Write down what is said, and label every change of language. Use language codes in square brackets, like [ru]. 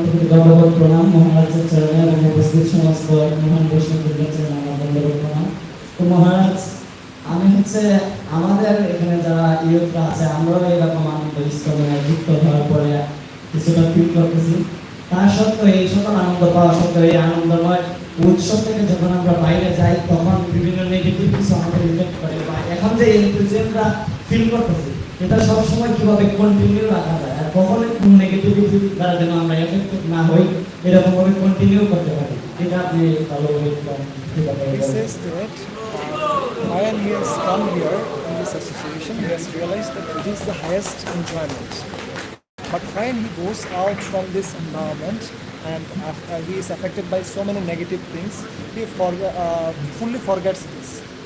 [hi] Dandavad pranam Maharaj's चरणों में उपस्थित समस्त महान वैष्णवদের चरणों में dandavad pranam। [bn] তো মহারাজ, আমি হচ্ছে আমাদের এখানে যারা ইয়ুথরা আছে আমরাও এরকম আনন্দ ইস্কনে যুক্ত হওয়ার পরে কিছুটা ফিল করতেছি। তা সত্ত্বেও এই সকল আনন্দ পাওয়া সত্ত্বেও এই আনন্দময় উৎসব থেকে যখন আমরা বাইরে যাই তখন বিভিন্ন নেগেটিভ কিছু আমাদের ইফেক্ট করে বা এখন যে এনথুজিয়ামটা ফিল করতেছি এটা সব সময় কিভাবে কন্টিনিউ রাখা যায় আর কখনোই কোন নেগেটিভিটি দ্বারা যেন আমরা এফেক্টেড না হই এরকম ভাবে কন্টিনিউ করতে পারি, এটা আপনি ভালোভাবে [en] He says that when he has come here in this association, he has realized that it is the highest enjoyment. But when he goes out from this environment and he is affected by so many negative things, he fully forgets this.